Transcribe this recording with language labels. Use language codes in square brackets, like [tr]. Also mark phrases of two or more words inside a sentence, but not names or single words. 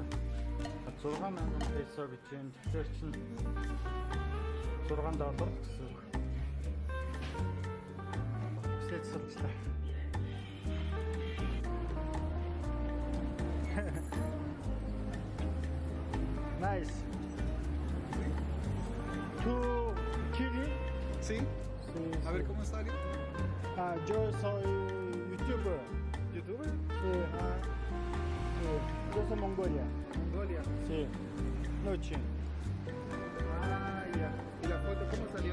[mn] 6,000 песо гэж юм. Тэгэхээр чинь $6 гэсэн үг. Үсэж судлаа. Nice. [es] Tu Chile? Sí, Sí, a ver cómo salió. yo soy youtuber. ¿Youtuber? Sí. Yo soy Mongolia. Mongolia. Sí. Noche. Ah, ya. ¿Y la foto cómo salió?